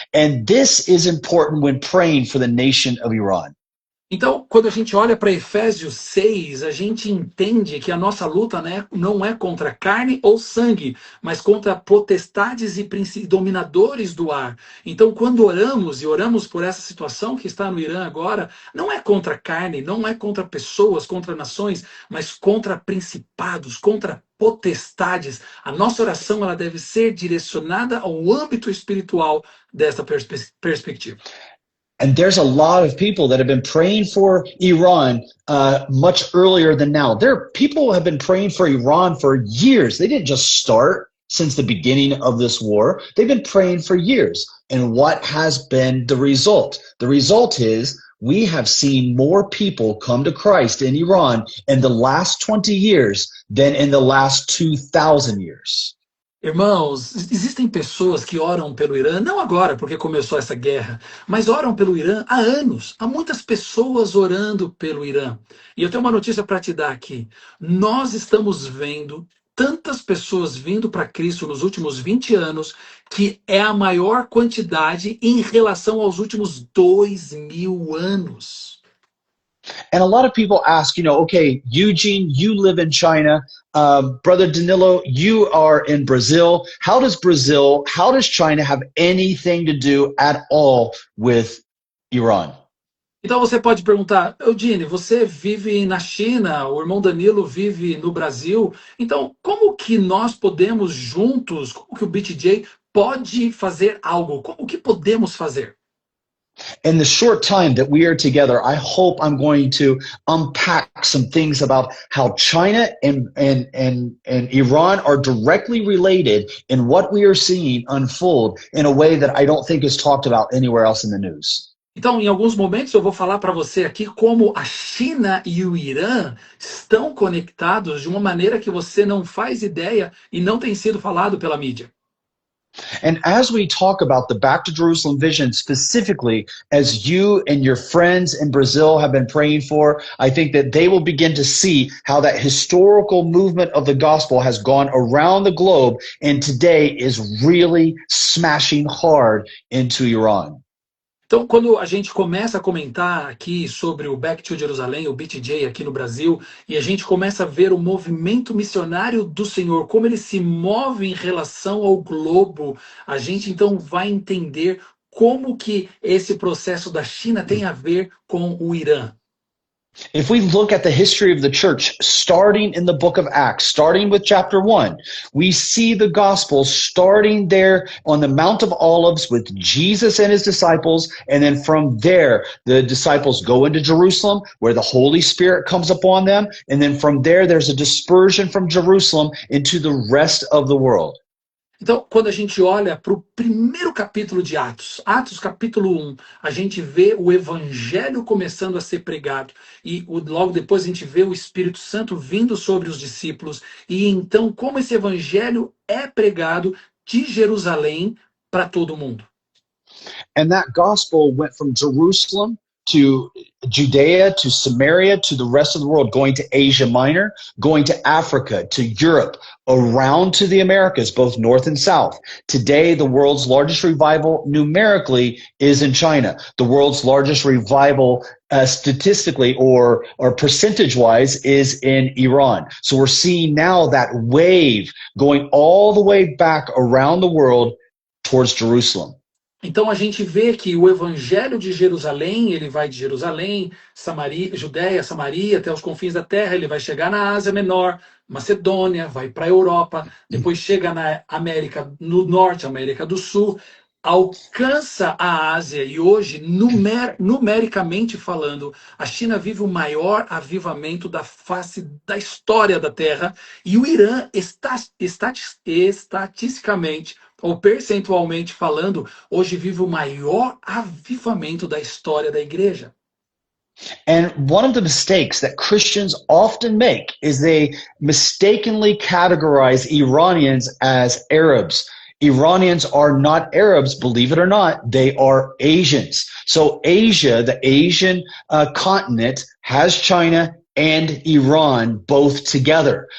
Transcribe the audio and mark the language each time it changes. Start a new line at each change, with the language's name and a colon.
English: And this is important when praying for the nation of Iran.
Portuguese: Então, quando a gente olha para Efésios 6, a gente entende que a nossa luta, né, não é contra carne ou sangue, mas contra potestades e dominadores do ar. Então, quando oramos por essa situação que está no Irã agora, não é contra carne, não é contra pessoas, contra nações, mas contra principados, contra potestades. A nossa oração ela deve ser direcionada ao âmbito espiritual dessa perspectiva.
English: And there's a lot of people that have been praying for Iran much earlier than now. People have been praying for Iran for years. They didn't just start since the beginning of this war. They've been praying for years. And what has been the result? The result is we have seen more people come to Christ in Iran in the last 20 years than in the last 2,000 years.
Portuguese: Irmãos, existem pessoas que oram pelo Irã, não agora, porque começou essa guerra, mas oram pelo Irã há anos. Há muitas pessoas orando pelo Irã. E eu tenho uma notícia para te dar aqui. Nós estamos vendo tantas pessoas vindo para Cristo nos últimos 20 anos, que é a maior quantidade em relação aos últimos 2.000 anos.
English: And a lot of people ask, okay, Eugene, you live in China. Brother Danilo, you are in Brazil. How does China have anything to do at all with Iran?
Portuguese: Então você pode perguntar, Eudine, você vive na China, o irmão Danilo vive no Brasil, então como que nós podemos juntos, como que o BTJ pode fazer algo? O que podemos fazer?
English: In the short time that we are together, I hope I'm going to unpack some things about how China and Iran are directly related in what we are seeing unfold in a way that I don't think is talked about anywhere else in the news.
Portuguese: Então, em alguns momentos eu vou falar para você aqui como a China e o Irã estão conectados de uma maneira que você não faz ideia e não tem sido falado pela mídia.
English: And as we talk about the Back to Jerusalem vision specifically, as you and your friends in Brazil have been praying for, I think that they will begin to see how that historical movement of the gospel has gone around the globe and today is really smashing hard into Iran.
Portuguese: Então, quando a gente começa a comentar aqui sobre o Back to Jerusalém, o BTJ aqui no Brasil, e a gente começa a ver o movimento missionário do Senhor, como ele se move em relação ao globo, a gente então vai entender como que esse processo da China tem a ver com o Irã.
English: If we look at the history of the church, starting in the book of Acts, starting with chapter 1, we see the gospel starting there on the Mount of Olives with Jesus and his disciples. And then from there, the disciples go into Jerusalem where the Holy Spirit comes upon them. And then from there, there's a dispersion from Jerusalem into the rest of the world.
Portuguese: Então, quando a gente olha para o primeiro capítulo de Atos, Atos capítulo 1, a gente vê o evangelho começando a ser pregado. E logo depois a gente vê o Espírito Santo vindo sobre os discípulos. E então, como esse evangelho é pregado de Jerusalém para todo mundo.
English: And that gospel went from Jerusalem to Judea, to Samaria, to the rest of the world, going to Asia Minor, going to Africa, to Europe, around to the Americas, both North and South. Today, the world's largest revival numerically is in China. The world's largest revival statistically or percentage-wise is in Iran. So we're seeing now that wave going all the way back around the world towards Jerusalem.
Portuguese: Então a gente vê que o evangelho de Jerusalém, ele vai de Jerusalém, Samaria, Judéia, Samaria, até os confins da terra, ele vai chegar na Ásia Menor, Macedônia, vai para a Europa, depois chega na América do Norte, América do Sul, alcança a Ásia e hoje, numericamente falando, a China vive o maior avivamento da face da história da Terra e o Irã, estatisticamente, ou percentualmente falando, hoje vive o maior avivamento da história da igreja.
English: And one of the mistakes that Christians often make is they mistakenly categorize Iranians as Arabs. Iranians are not Arabs, believe it or not, they are Asians. So Asia, the Asian continent, has China and Iran both together.